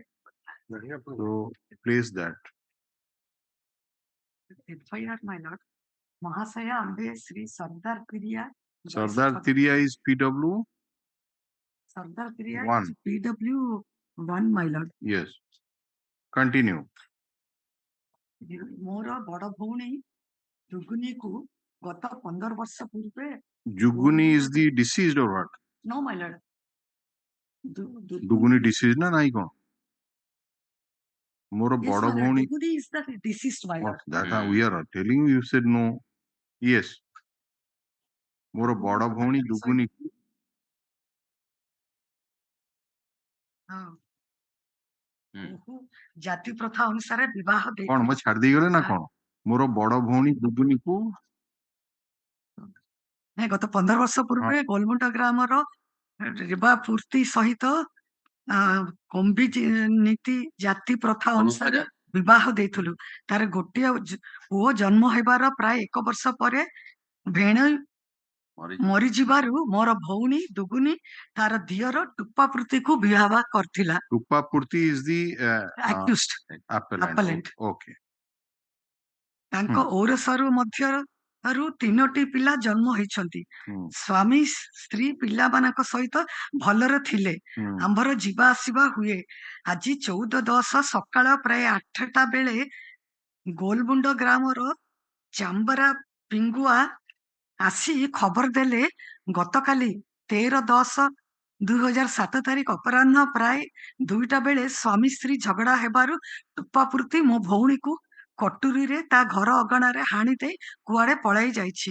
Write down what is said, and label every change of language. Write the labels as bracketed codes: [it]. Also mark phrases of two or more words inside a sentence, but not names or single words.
[en] So place that. FIR, my lord. Mahasaya Ambe Sri Sardar Priya. Sardar Tiriya is PW. Sardar Kriya One. is PW1, my lord. Yes. Continue. [or] ମୋର ବଡ ଭଉଣୀ ଦୁଗୁନିକୁ ଗତ 15 ବର୍ଷ ପୂର୍ବେ [en] Juguni is the deceased or what? No, my lord. [or] Duguni deceased ନା ନାହିଁ କଣ? Moro [en] Yes, [or] boda [en] my lord. [or] bhoni. [en] Duguni is the deceased, my lord. That we are telling you. You said no. Yes. [or] ମୋର ବଡ ଭଉଣୀ Duguni. ଜାତି ପ୍ରଥା ଅନୁସାରେ ବିବାହ କଣ ମୁଁ ଛାଡି ଦେଇଗଲେ ନା କଣ? ମୋର ବଡ ଭଉଣୀ ଦୁଗୁନିକୁ ଗତ 15 ବର୍ଷ ପୂର୍ବେ ଗୋଲମୁଣ୍ଡା ଗ୍ରାମର ରିବା ପୂର୍ତ୍ତି ସହିତ କମ୍ବି ନୀତି ଜାତି ପ୍ରଥା ଅନୁସାରେ ବିବାହ ଦେଇଥିଲୁ। ତାର ଗୋଟିଏ ପୁଅ ଜନ୍ମ ହେବାର ପ୍ରାୟ 1 ବର୍ଷ ପରେ ଭେଣେଇ ମରିଯିବାରୁ ମୋର ଭଉଣୀ ଦୁଗୁନି ତାର ଦିଅର ଟୁପାପୃତିକୁ ବିବାହ କରିଥିଲା। [en] ଟୁପାପୃତି is the accused appellant. Okay. [or] ତାଙ୍କ ଔରସରୁ ମଧ୍ୟରୁ 3ଟି ପିଲା ଜନ୍ମ ହେଇଛନ୍ତି। ସ୍ୱାମୀ ସ୍ତ୍ରୀ ପିଲାମାନଙ୍କ ସହିତ ଭଲରେ ଥିଲେ। ଆମ୍ଭର ଯିବା ଆସିବା ହୁଏ। ଆଜି 14/10 ସକାଳ ପ୍ରାୟ 8ଟା ବେଳେ ଗୋଲମୁଣ୍ଡ ଗ୍ରାମର ଚାମ୍ବରା ପିଙ୍ଗୁଆ ଆସି ଖବର ଦେଲେ ଗତକାଲି 13/10/2007 ତାରିଖ ଅପରାହ୍ନ ପ୍ରାୟ 2ଟା ବେଳେ ସ୍ୱାମୀ ସ୍ତ୍ରୀ ଝଗଡା ହେବାରୁ ଟୁପାପୃତି ମୋ ଭଉଣୀକୁ କଟୁରୀରେ ତା ଘର ଅଗଣାରେ ହାଣି ଦେଇ କୁଆଡେ ପଳାଇ ଯାଇଛି।